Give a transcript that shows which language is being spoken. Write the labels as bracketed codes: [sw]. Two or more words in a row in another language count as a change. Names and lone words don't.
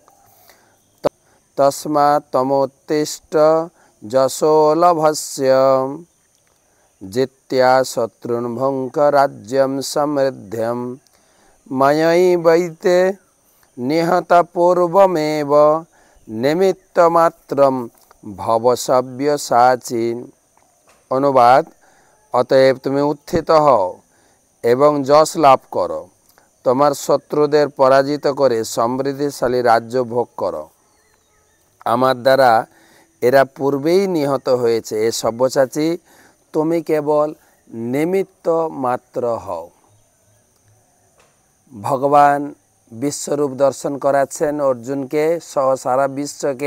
[sa] तस्मात् तमोत्तिष्ठ यशो लभस्य जित्या शत्रुन् भुङ्क्ष राज्यं समृद्ध्यं मयैवैते निहत पूर्वमेव निमित्तमात्रं भव सव्यसाची। [hi] अनुवाद, अतएव तुम्हें उत्थित हओ एवं [bn] যশ লাভ করো, তোমার শত্রুদের পরাজিত করে সমৃদ্ধিশালী রাজ্য ভোগ করো। আমার দ্বারা এরা পূর্বেই নিহত হয়েছে, এ সব্যসাচী তুমি কেবল নিমিত্ত মাত্র হও। ভগবান বিশ্বরূপ দর্শন করাচ্ছেন অর্জুনকে সহ সারা বিশ্বকে।